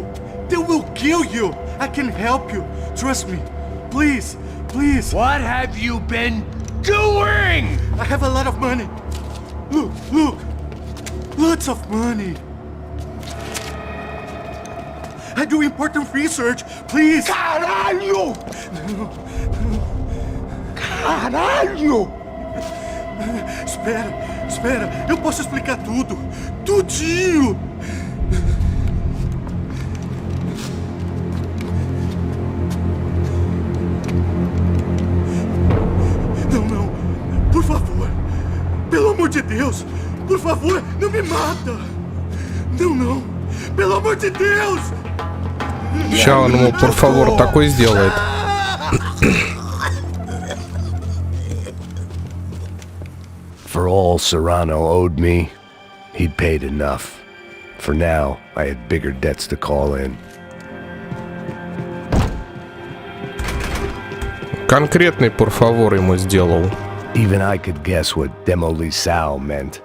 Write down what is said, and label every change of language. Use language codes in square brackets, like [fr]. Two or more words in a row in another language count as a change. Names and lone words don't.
[en] They will kill you. I can help you. Trust me. Please, please. What have you been doing? I have a lot of money. Look, look. Lots of money. I do important research. Please. [pt] Caralho! Caralho! Espera. Eu posso explicar tudo. Tudinho. Não. Por favor. Pelo amor de Deus. Por favor, não me mata. Não. Pelo amor de Deus. [ru] Ща он ему, [pt] por favor, [ru] такой сделает. [en] For all Serrano owed me, he'd paid enough. For now, I had bigger debts to call in. [ru] Конкретный [pt] por favor [ru] ему сделал. [en] Even I could guess what demolição meant.